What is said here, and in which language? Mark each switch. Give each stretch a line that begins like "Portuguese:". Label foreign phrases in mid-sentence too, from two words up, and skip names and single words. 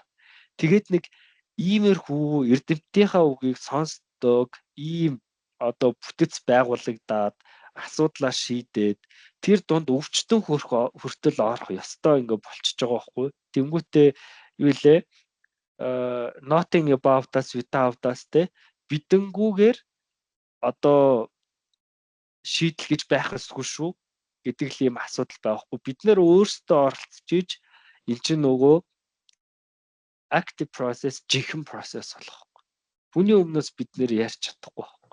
Mongolian: Тэгээд нэг иймэрхүү эрдэмтдийнхаа үгийг сонсдог ийм одоо бүтэц байгуулагдаад асуудлаа шийдээд тэр дунд өвчтөн хүртэл орох ёстой ингээ болчихж байгаа байхгүй. Тэнгүүтээ юу лээ
English: nothing about us without us
Mongolian: бидэнгүүгээр одоо шийдэл гэж байх ёсгүй шүү гэдэг л ийм асуудал байхгүй. Бид нэр өөрсдөө оролцож эн чинь нөгөө
English: active process,
Mongolian: жинхэнэ process болохгүй. Хүний өмнөөс бид нэр ярьж чадахгүй байхгүй.